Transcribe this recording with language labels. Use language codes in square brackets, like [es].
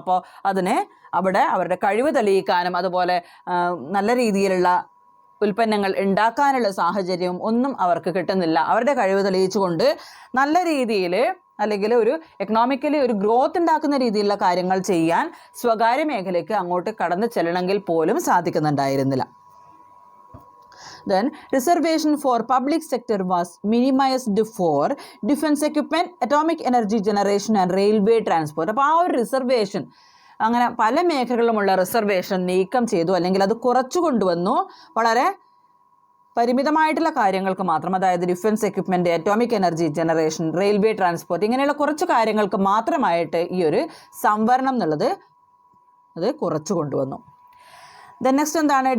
[ml] അപ്പോൾ അതിനെ അവിടെ അവരുടെ കഴിവ് തെളിയിക്കാനും അതുപോലെ നല്ല രീതിയിലുള്ള ഉൽപ്പന്നങ്ങൾ ഉണ്ടാക്കാനുള്ള സാഹചര്യവും ഒന്നും അവർക്ക് കിട്ടുന്നില്ല. അവരുടെ കഴിവ് തെളിയിച്ചുകൊണ്ട് നല്ല രീതിയിൽ അല്ലെങ്കിൽ ഒരു എക്കണോമിക്കലി ഒരു ഗ്രോത്ത് ഉണ്ടാക്കുന്ന രീതിയിലുള്ള കാര്യങ്ങൾ ചെയ്യാൻ സ്വകാര്യ മേഖലയ്ക്ക് അങ്ങോട്ട് കടന്നു ചെല്ലണമെങ്കിൽ പോലും സാധിക്കുന്നുണ്ടായിരുന്നില്ല. [en] Then reservation for public sector was minimized for defense equipment, atomic energy generation and railway transport. [ml] അപ്പോൾ ആ ഒരു റിസർവേഷൻ അങ്ങനെ പല മേഖലകളിലുമുള്ള റിസർവേഷൻ നീക്കം ചെയ്തു അല്ലെങ്കിൽ അത് കുറച്ചു കൊണ്ടുവന്നു. വളരെ പരിമിതമായിട്ടുള്ള കാര്യങ്ങൾക്ക് മാത്രം, അതായത് defence equipment, atomic energy generation, railway transport, ഇങ്ങനെയുള്ള കുറച്ച് കാര്യങ്ങൾക്ക് മാത്രമായിട്ട് ഈ ഒരു സംവരണം എന്നുള്ളത് അത് കുറച്ച് കൊണ്ടുവന്നു. [en] then next [ml] എന്താണ്?